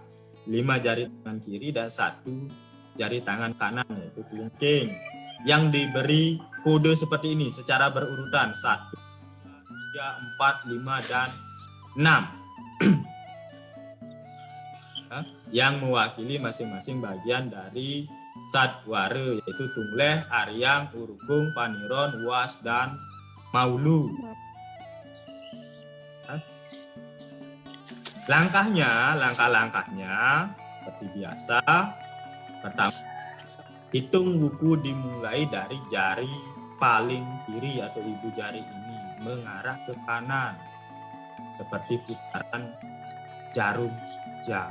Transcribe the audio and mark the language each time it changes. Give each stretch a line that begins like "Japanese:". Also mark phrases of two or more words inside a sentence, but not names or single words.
Indonesian: 5 jari tangan kiri dan 1 jari tangan kanan yaitu kelingking. Yang diberi kode seperti ini secara berurutan 1, 3, 4, 5 dan 6. Yang mewakili masing-masing bagian dari sadwara yaitu tungleh, aryang, urukung, paniron, was dan maulu. Langkah-langkahnya seperti biasa. Pertama, hitung buku dimulai dari jari paling kiri atau ibu jari ini mengarah ke kanan seperti putaran jarum jam.